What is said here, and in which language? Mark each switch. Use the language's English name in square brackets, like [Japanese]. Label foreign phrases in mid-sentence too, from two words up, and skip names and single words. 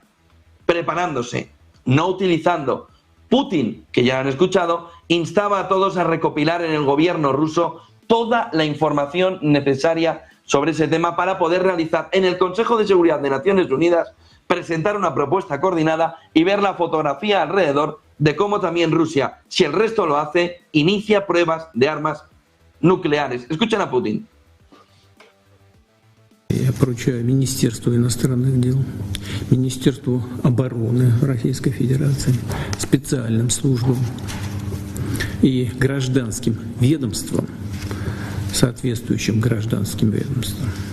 [Spanish] Preparándose, no utilizando. Putin, que ya han escuchado, instaba a todos a recopilar en el gobierno ruso toda la información necesaria sobre ese tema para poder realizar en el Consejo de Seguridad de Naciones Unidas, presentar una propuesta coordinada y ver la fotografía alrededor de cómo también Rusia, si el resto lo hace, inicia pruebas de armas nucleares. Escuchen a Putin. [Russian] Я поручаю Министерству иностранных дел, Министерству обороны Российской Федерации, специальным службам и гражданским ведомствам, соответствующим гражданским ведомствам,